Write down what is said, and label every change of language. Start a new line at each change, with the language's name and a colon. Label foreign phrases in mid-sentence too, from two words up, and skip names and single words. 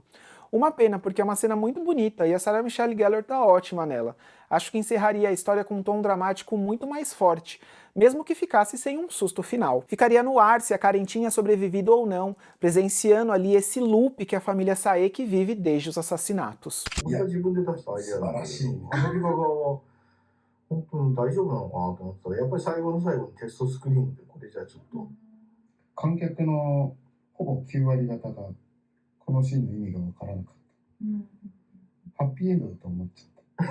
Portuguese: Uma pena, porque é uma cena muito bonita e a Sarah Michelle Gellar tá ótima nela. Acho que encerraria a história com um tom dramático muito mais forte, mesmo que ficasse sem um susto final. Ficaria no ar se a Karen tinha sobrevivido ou não, presenciando ali esse loop que a família Saeki vive desde os assassinatos.
Japanese: 僕は自分で出したアイデアなんだけど、アメリカ側は本当に大丈夫なのかなと思ったら、やっぱり最後の最後にテストスクリーンでこれじゃちょっと観客のほぼ9割方がこのシーンの意味がわからなかった。ハッピーエンドだと思っちゃった。